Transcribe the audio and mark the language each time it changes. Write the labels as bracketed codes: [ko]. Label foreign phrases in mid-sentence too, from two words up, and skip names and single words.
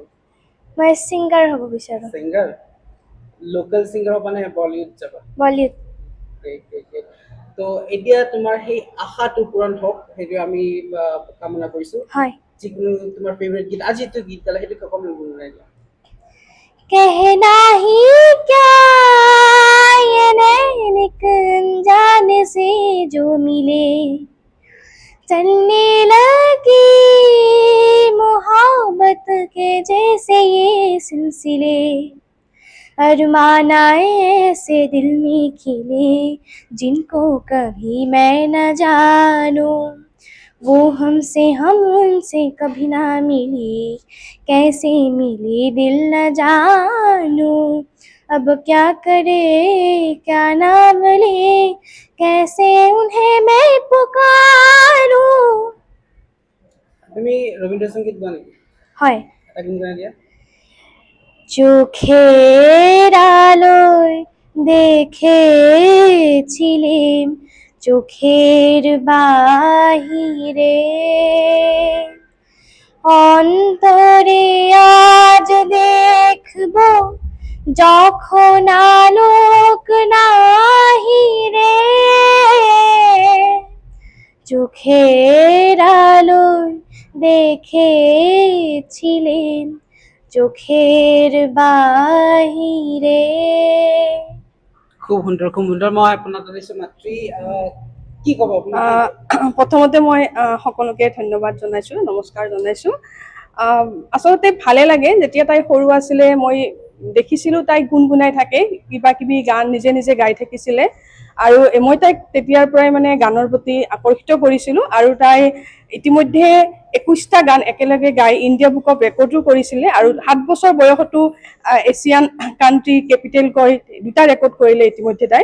[as] মই সিংগাৰ হ'ব বিচাৰোঁ। সিংগাৰ? [en] local singer [as] হ'ব নে বলিউড যাবা? বলিউড। তো এতিয়া তোমাৰ সেই আশাটো পূৰণ হওক, সেইটো আমি কামনা কৰিছোঁ। হয়। যিকোনো তোমাৰ ফেভৰেট গীত, আজি এইটো গীত গালা, সেইটো অকণমান গুণগুণাই দিয়া। [hi] कहना ही क्या ये नैन एक अनजाने से जो मिले चलने लगी मोहब्बत के जैसे ये सिलसिले अरमान आए ऐसे दिल में खिले जिनको कभी मैं न जानूं वो हमसे हम उनसे कभी ना मिली कैसे मिली दिल न जानूं अब क्या करे क्या नाम ले कैसे उन्हें मैं पुकारूं। [as] তুমি রবীন্দ্র সঙ্গীত গান নেকি? হয়। এটা গান গাই দিয়া। [bn] চোখের আলোয় দেখেছিলাম চোখের বাহিরে অন্তরে আজ দেখব যখন আলোক নাহিরে চোখের আলোয় দেখেছিলাম চোখের বাহিরে। [as] খুব সুন্দৰ, খুব সুন্দৰ। মই আপোনাক জনাইছোঁ মাতৃ, কি ক'ব আপুনি? প্ৰথমতে মই সকলোকে ধন্যবাদ জনাইছোঁ, নমস্কাৰ জনাইছোঁ। আচলতে ভালে লাগে, যেতিয়া তাই সৰু আছিলে মই দেখিছিলোঁ তাইক গুণগুণাই থাকে, কিবা কিবি গান নিজে নিজে গাই থাকিছিলে আৰু মই তাইক তেতিয়াৰ পৰাই মানে গানৰ প্ৰতি আকৰ্ষিত কৰিছিলোঁ আৰু তাই ইতিমধ্যে 21টা গান একেলগে গাই ইণ্ডিয়া বুক অফ ৰেকৰ্ডো কৰিছিলে আৰু 7 বছৰ বয়সতো [en] Asian country capital [as] কৈ 2টা ৰেকৰ্ড কৰিলে ইতিমধ্যে তাই।